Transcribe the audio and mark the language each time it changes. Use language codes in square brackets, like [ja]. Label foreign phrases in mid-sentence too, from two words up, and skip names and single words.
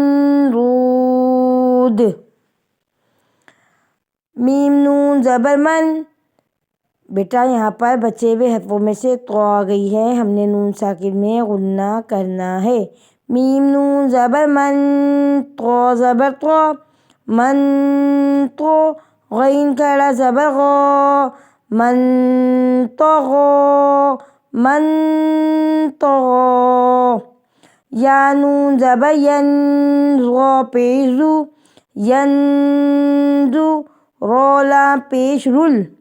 [ur] رود، میم نون زبر من، بیٹا یہاں پر بچے ہوئے حرفوں میں سے تو آ گئی ہے، ہم نے نون ساکن میں غنہ کرنا ہے، میم نون زبر من، تو زبر تو، من تو، غین کھڑا زبر غا، [ar] من طغا، من طغا، [ur] یا نون زبر ین، را پیش زو، ینزو، را لام پیش رل،